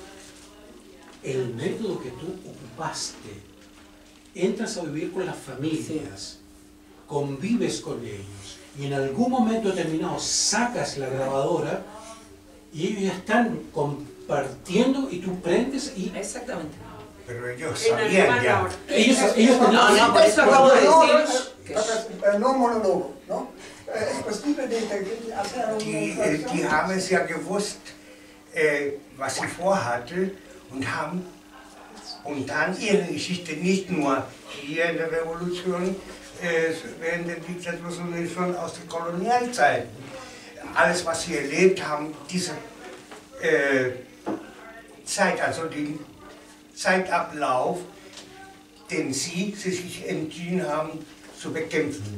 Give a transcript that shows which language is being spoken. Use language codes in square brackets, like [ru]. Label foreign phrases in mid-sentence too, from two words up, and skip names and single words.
[es] El método que tú ocupaste, entras a vivir con las familias, convives con ellos, y en algún momento determinado sacas la grabadora y ellos ya están partiendo y tú prendes y... Exactamente. Pero ellos sabían ya. Ellos No, por eso acabo de decir... No Monologo, ¿no? Es posible de hacer [de] Die haben es ja gewusst, was sie vorhatte und haben dann ihre Geschichte nicht nur hier in der Revolution, während der Diktatur, sondern schon aus den Kolonialzeiten. Alles, was sie erlebt haben, diese Zeit, also den Zeitablauf, den sie sich entschieden haben zu bekämpfen.